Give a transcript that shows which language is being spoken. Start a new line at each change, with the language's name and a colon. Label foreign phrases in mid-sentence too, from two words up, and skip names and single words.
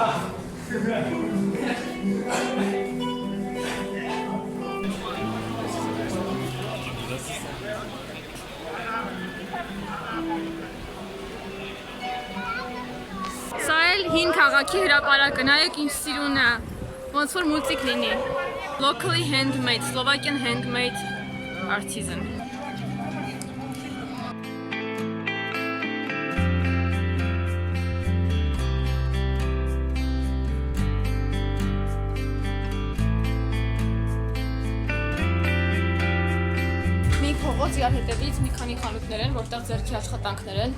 Armenian: Սա էլ հին քաղաքի հրապարակը, նայեք ինչ սիրուն է, ոնց որ մուլտիկ լինի։
English: Locally handmade, Slovakian handmade artisan։
Armenian: Փողոց իրար հետևից մի քանի խանութներ են, որտեղ ձեռքի աշխատանքներ են,